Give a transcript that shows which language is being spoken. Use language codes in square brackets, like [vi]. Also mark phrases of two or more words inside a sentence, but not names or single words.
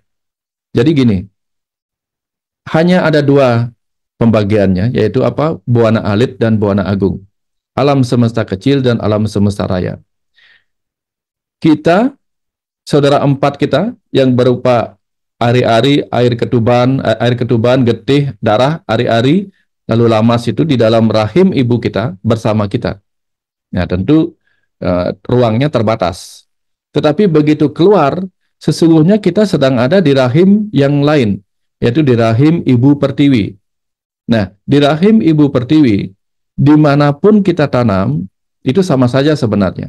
[id] Jadi gini, hanya ada 2 pembagiannya, yaitu Buana Alit dan Buana Agung. Alam semesta kecil dan alam semesta raya. Kita, saudara 4 kita, yang berupa ari-ari, air ketuban, getih, darah, ari-ari, lalu lamas itu di dalam rahim ibu kita bersama kita. Nah, tentu ruangnya terbatas. Tetapi begitu keluar, sesungguhnya kita sedang ada di rahim yang lain, yaitu di rahim Ibu Pertiwi. Nah, di rahim Ibu Pertiwi, dimanapun kita tanam, itu sama saja sebenarnya.